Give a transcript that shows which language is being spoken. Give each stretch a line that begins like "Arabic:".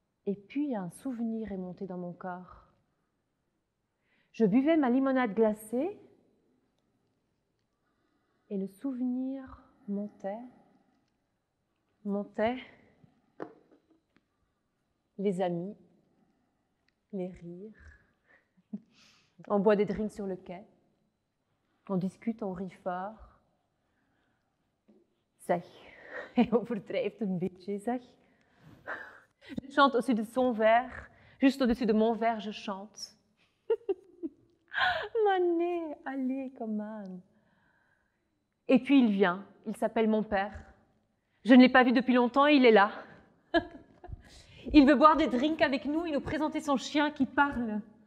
French: Et puis un souvenir est monté dans mon corps. Je buvais ma limonade glacée et le souvenir montait. Les amis, les rires. On boit des drinks sur le quai. On discute, on rit fort.
Dutch: Zeg, hij overdrijft een beetje, zeg.
French: Je chante au-dessus de son verre, juste au-dessus de mon verre, je chante. Mané, allez, come. Et puis il vient, il s'appelle mon père. Je ne l'ai pas vu depuis longtemps et il est là. Il veut boire des drinks avec nous et nous présenter son chien qui parle.